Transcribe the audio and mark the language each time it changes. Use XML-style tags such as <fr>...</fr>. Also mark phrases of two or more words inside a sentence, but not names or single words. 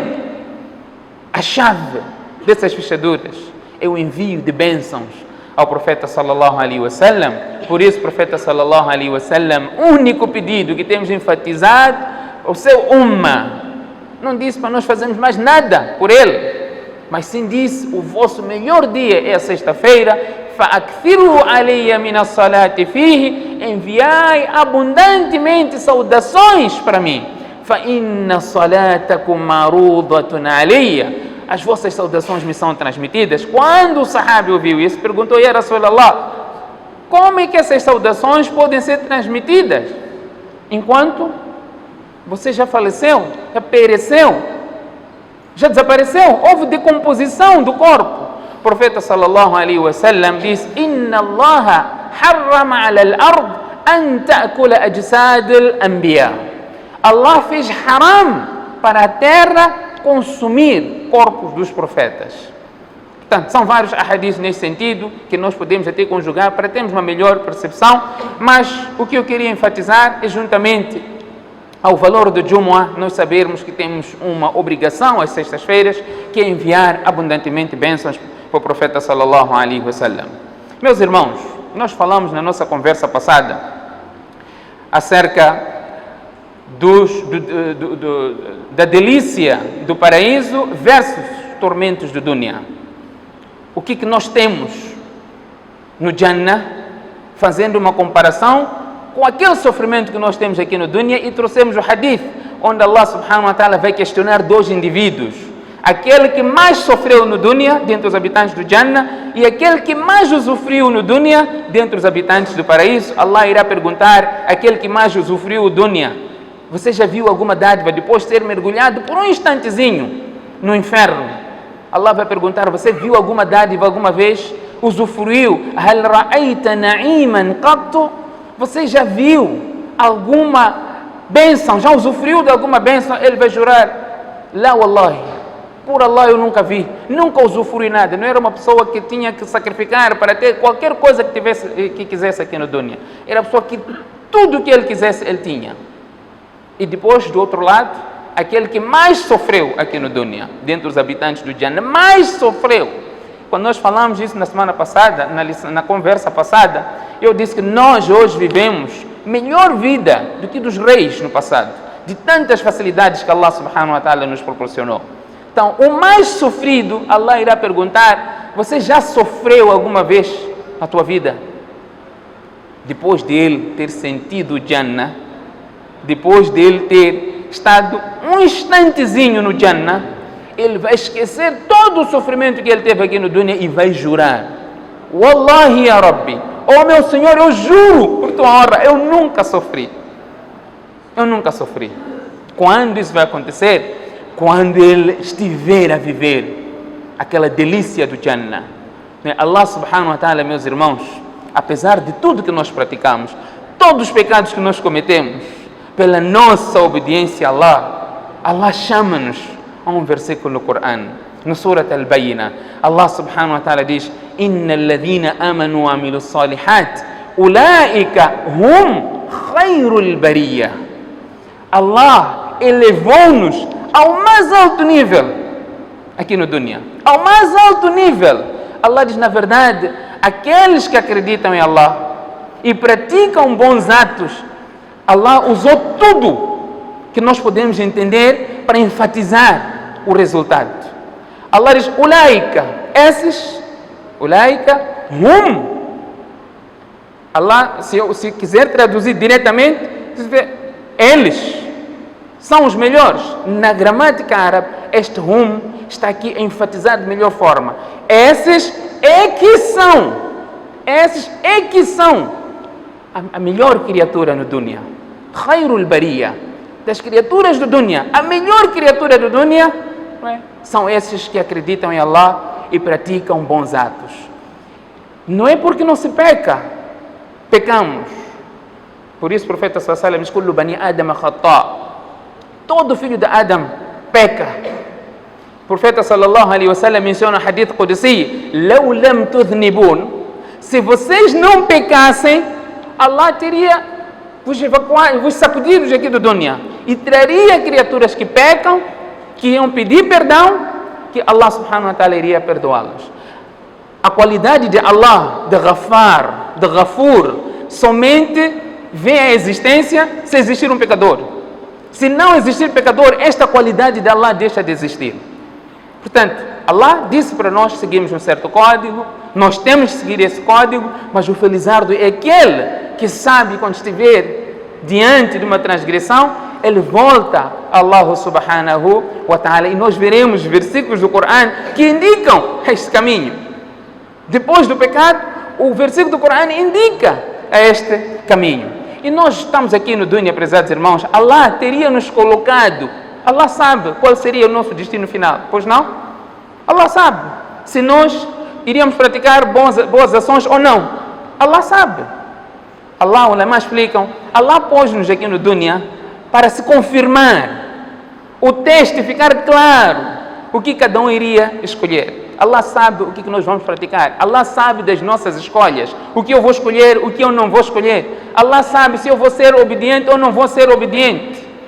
<pt>A chave dessas fechaduras é o envio de bênçãos ao profeta</pt> <ar>صلى الله عليه وسلم.</ar> <pt>Por isso, o profeta</pt> <ar>صلى الله عليه وسلم,</ar> <pt>único pedido que temos enfatizado, o seu umma, não disse para nós fazermos mais nada por ele, mas sim disse: o vosso melhor dia é a sexta-feira.</pt> <ar>فَأَكْثِرُوا عَلَيَّ مِنَ الصَّلَاةِ فِيهِ,</ar> <pt>enviai abundantemente saudações para mim.</pt> <ar>فَإِنَّ صَلَاتَكُمْ مَعْرُوضَةٌ عَلَيَّ,</ar> <pt>as vossas saudações me são transmitidas. Quando o sahabi ouviu isso, perguntou:</pt> <ar>يا رسول الله,</ar> <pt>como é que essas saudações podem ser transmitidas enquanto você já faleceu, já pereceu, já desapareceu, houve decomposição do corpo? O profeta</pt> <ar>صلى الله عليه وسلم</ar> <pt>diz:</pt> <ar>إن الله حرم على الأرض أن تأكل أجساد الأنبياء.</ar> <pt>Allah fez haram para a terra consumir corpos dos profetas. Portanto, são vários ahadiths nesse sentido que nós podemos até conjugar para termos uma melhor percepção, mas o que eu queria enfatizar é, juntamente ao valor do Jumu'ah, nós sabermos que temos uma obrigação às sextas-feiras, que é enviar abundantemente bênçãos para o profeta</pt> <ar>صلى الله عليه وسلم.</ar> <pt>Meus irmãos, nós falamos na nossa conversa passada acerca da delícia do paraíso versus tormentos do dunya. O que nós temos no Jannah, fazendo uma comparação com aquele sofrimento que nós temos aqui no dunya, e trouxemos o hadith onde Allah</pt> <ar>سبحانه وتعالى</ar> <pt>vai questionar dois indivíduos: aquele que mais sofreu no dunya, dentre os habitantes do Jannah, e aquele que mais usufruiu no dunya, dentre os habitantes do paraíso. Allah irá perguntar àquele que mais usufruiu o dunya: você já viu alguma dádiva depois de ser mergulhado por um instantezinho no inferno? Allah vai perguntar: você viu alguma dádiva alguma vez? Usufruiu?</pt> <ar>هل رأيت نعيما قط?</ar> <pt>Você já viu alguma bênção? Já usufruiu de alguma bênção? Ele vai jurar:</pt> <ar>لا والله,</ar> <pt>por Allah eu nunca vi, nunca usufrui nada. Não era uma pessoa que tinha que sacrificar para ter qualquer coisa que quisesse aqui no dunya. Era a pessoa que tudo que ele quisesse, ele tinha. E depois, do outro lado, aquele que mais sofreu aqui no dunya, dentre os habitantes do Jannah, mais sofreu. Quando nós falamos isso na semana passada, na conversa passada, eu disse que nós hoje vivemos melhor vida do que dos reis no passado, de tantas facilidades que Allah</pt> <ar>سبحانه وتعالى</ar> <pt>nos proporcionou. Então, o mais sofrido, Allah irá perguntar: você já sofreu alguma vez na tua vida? Depois de ele ter sentido o Jannah, depois de ele ter estado um instantezinho no Jannah, ele vai esquecer todo o sofrimento que ele teve aqui no dunya e vai jurar:</pt> <ar>والله يا رب,</ar> <pt>oh meu Senhor, eu juro por tua honra, eu nunca sofri. Eu nunca sofri. Quando isso vai acontecer? Quando ele estiver a viver aquela delícia do Jannah.</pt> <ar>الله سبحانه وتعالى,</ar> <pt>meus irmãos, apesar de tudo que nós praticamos, todos os pecados que nós cometemos, pela nossa obediência a Allah, Allah chama-nos a um versículo no Corão, no Surat Al-Bayyinah. Allah</pt> <ar>سبحانه وتعالى</ar> <pt>diz:</pt> <ar>إن الذين آمنوا وعملوا الصالحات أولئك هم خير البرية.</ar> <pt>Allah elevou-nos ao mais alto nível aqui no dunya, ao mais alto nível. Allah diz: na verdade, aqueles que acreditam em Allah e praticam bons atos, Allah usou tudo que nós podemos entender para enfatizar o resultado. Allah diz: ulaika, esses,</pt> <ar>أولئك هم.</ar> <pt>Allah, se quiser traduzir diretamente, eles são os melhores. Na gramática árabe, este hum está aqui enfatizado de melhor forma. Esses é que são a melhor criatura no dunya.</pt> <ar>خير البرية,</ar> <pt>das criaturas do dunya, a melhor criatura do dunya, são esses que acreditam em Allah e praticam bons atos. Não é porque não se pecamos. Por isso o profeta</pt> <ar>صلى الله عليه وسلم</ar> <pt>diz:</pt> <ar>كل بني آدم خطاء'.</ar> <pt>Todo filho de Adam peca. O profeta</pt> <ar>صلى الله عليه وسلم</ar> <pt>menciona o</pt> <ar>حديث قدسي: لو لم تذنبوا,</ar> <pt>se vocês não pecassem, Allah teria vos evacuar, vos sacudir aqui do dunya, e traria criaturas que pecam, que iam pedir perdão, que Allah</pt> <ar>سبحانه وتعالى</ar> <pt>iria perdoá-los. A qualidade de Allah, de Ghafar, de Ghafur, somente vem à existência se existir um pecador. Se não existir pecador, esta qualidade de Allah deixa de existir. Portanto, Allah disse para nós seguirmos um certo código, nós temos que seguir esse código, mas o felizardo é aquele que sabe quando estiver diante de uma transgressão, ele volta a Allah</pt> <ar>سبحانه وتعالى,</ar> <pt>e nós veremos versículos do Coran que indicam este caminho. Depois do pecado, o versículo do Coran indica este caminho. E nós estamos aqui no dunya, prezados irmãos, Allah teria nos colocado, Allah sabe qual seria o nosso destino final, pois não? Allah sabe se nós iríamos praticar boas ações ou não. Allah sabe. Allah, ulama explicam, Allah pôs-nos aqui no dunya para se confirmar o teste, ficar claro o que cada um iria escolher. Allah sabe o que nós vamos praticar. Allah sabe das nossas escolhas, o que eu vou escolher, o que eu não vou escolher. Allah sabe se eu vou ser obediente ou não vou ser obediente.</pt>